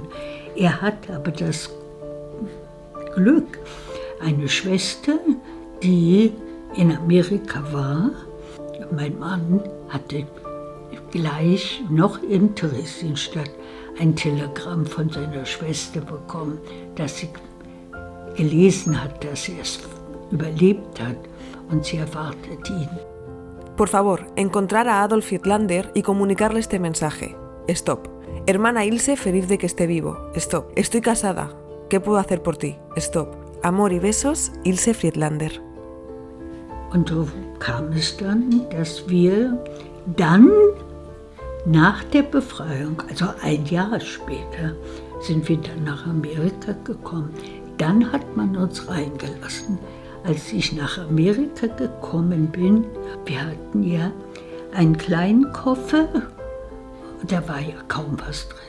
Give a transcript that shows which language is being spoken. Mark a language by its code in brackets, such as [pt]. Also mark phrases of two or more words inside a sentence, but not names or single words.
[de] Er hat aber das Glück, eine Schwester, die in Amerika war. Mein Mann hatte gleich noch in Theresienstadt ein Telegramm von seiner Schwester bekommen, dass sie gelesen hat, dass er es überlebt hat und sie erwartet ihn. [es] Por favor, encontrar a Adolf Friedlander y comunicarle este mensaje. Stop. Hermana Ilse, feliz de que esté vivo. Stop. Estoy casada. ¿Qué puedo hacer por ti? Stop. Amor y besos, Ilse Friedlander. [de] Und so kam es dann, dass wir dann nach der Befreiung, also ein Jahr später, sind wir dann nach Amerika gekommen. Dann hat man uns reingelassen. Als ich nach Amerika gekommen bin, wir hatten ja einen kleinen Koffer, und da war ja kaum was drin.